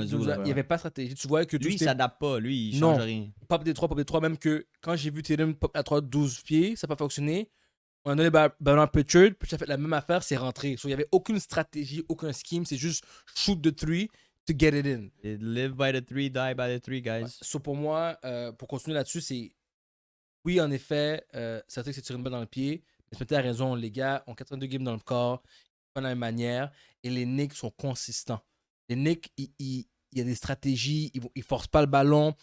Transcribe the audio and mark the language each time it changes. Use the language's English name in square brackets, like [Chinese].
[French] Mazzulla, il n'y avait pas de stratégie. Tu vois que tout Lui, il c'était s'adapte pas. Lui, il Non. change rien. pop des 3, même que quand j'ai vu Tatum pop à 3, 12 pieds, ça n'a pas fonctionné. On a donné le ballon à Pritchard, puis ça a fait la même affaire, c'est rentré. So, il n'y avait aucune stratégie, aucun scheme, c'est juste [English] shoot the 3 to get it in. Live by the 3, die by the 3, guys. [French] So, pour moi, pour continuer là-dessus, c'est oui, en effet, Celtics s'est tiré une balle dans le pied, mais Smith a raison, les gars ont 82 games dans le corps, pas de la même manière, et les Knicks sont consistants. Les Knicks, il y a des stratégies, ils forcent pas le ballon.